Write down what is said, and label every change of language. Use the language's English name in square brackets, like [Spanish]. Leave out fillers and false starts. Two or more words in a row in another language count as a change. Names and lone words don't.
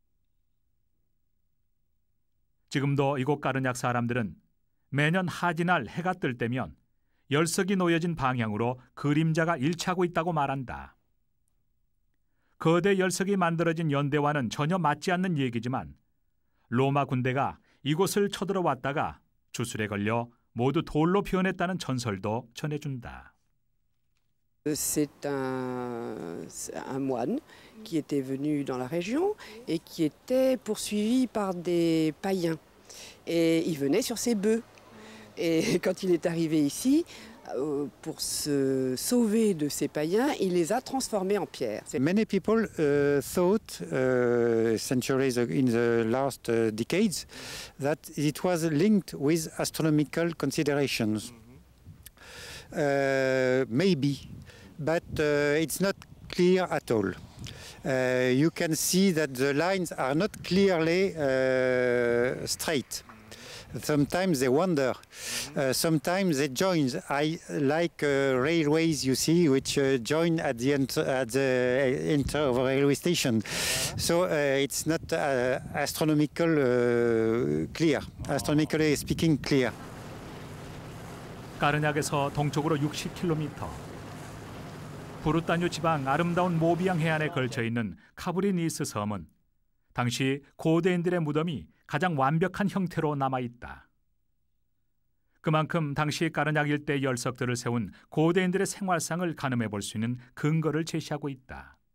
[Korean] 지금도 이곳 까르냑 사람들은 매년 하지날 해가 뜰 때면 열석이 놓여진 방향으로 그림자가 일치하고 있다고 말한다. 거대 열석이 만들어진 연대와는 전혀 맞지 않는 얘기지만 로마 군대가 이곳을 쳐들어왔다가 주술에 걸려 모두 돌로 변했다는 전설도 전해준다. [French] C'est un moine qui était venu dans la région et qui était poursuivi par des païens. Et il venait sur ses bœufs. Et quand il est arrivé ici, pour se sauver de ces païens, il les a transformés en pierre. [English] Many people thought centuries in the last decades that it was linked with astronomical considerations. Maybe, but it's not clear at all. You can see that the lines are not clearly straight. Sometimes they wander, sometimes they join, like railways you see, which join at the enter of a railway station. So it's not astronomically speaking clear. [Korean] 까르냑에서 동쪽으로 60km, 부르타뉴 지방 아름다운 모비앙 해안에 걸쳐 있는 카브리니스 섬은 당시 고대인들의 무덤이 가장 완벽한 형태로 남아있다. 그만큼 당시 까르냑 일대 열석들을 세운 고대인들의 생활상을 가늠해 볼 수 있는 근거를 제시하고 있다.